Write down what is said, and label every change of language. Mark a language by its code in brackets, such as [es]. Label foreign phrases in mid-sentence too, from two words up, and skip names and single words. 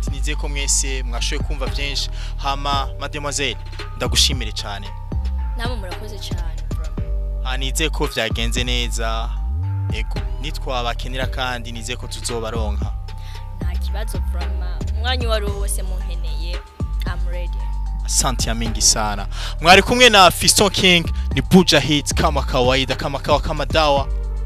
[rn] Nize ko mwese mwashoye kumva byinshi. Hama mademoiselle ndagushimire cyane. Namwe murakoze cyane bro. Nize ko vyagenze neza. Ego nitwabakenera kandi nize ko tuzobaronka. Nta kibazo from umwanya wari wose munkeneye. [en] I'm ready. [sw] Asante mingi sana. [rn] Mwari kumwe na Fiston King ni Buja Hits [sw] kama kawaida kama dawa.